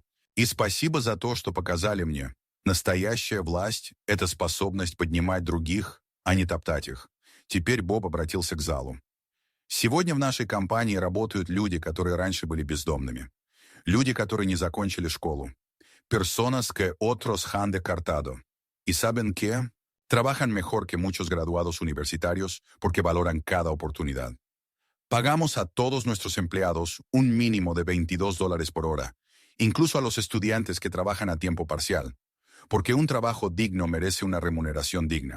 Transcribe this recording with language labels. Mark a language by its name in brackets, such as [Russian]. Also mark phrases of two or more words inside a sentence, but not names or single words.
[Russian] И спасибо за то, что показали мне. Настоящая власть — это способность поднимать других, а не топтать их». Теперь Боб обратился к залу. «Сегодня в нашей компании работают люди, которые раньше были бездомными. Люди, которые не закончили школу. [Spanish] Personas que otros han descartado. Y saben que trabajan mejor que muchos graduados universitarios porque valoran cada oportunidad. Pagamos a todos nuestros empleados un mínimo de $22 por hora, incluso a los estudiantes que trabajan a tiempo parcial, porque un trabajo digno merece una remuneración digna.